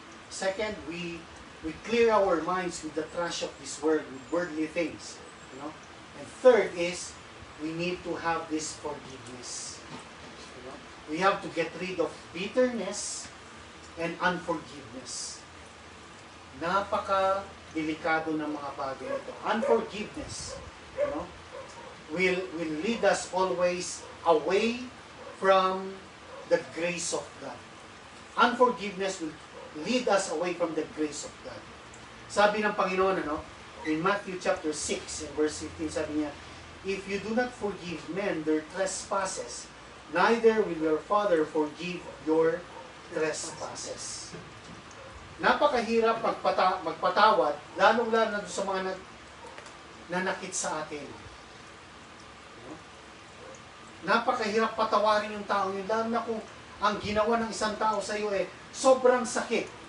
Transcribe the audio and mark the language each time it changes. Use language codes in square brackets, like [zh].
[en] Second, we clear our minds with the trash of this world, with worldly things. And third is, we need to have this forgiveness. We have to get rid of bitterness and unforgiveness. [tl] Napaka-delikado ng mga bagay ito. [en] Unforgiveness, will lead us always away from the grace of God. Unforgiveness will lead us away from the grace of God. [tl] Sabi ng Panginoon, [en] in Matthew chapter 6, and verse 15, [tl] sabi niya, [en] if you do not forgive men their trespasses, neither will your Father forgive your trespasses. [tl] Napakahirap magpatawad, lalong-lalo na sa mga nanakit sa atin. Napakahirap patawarin yung tao yun, lalo na kung ang ginawa ng isang tao sa iyo sobrang sakit.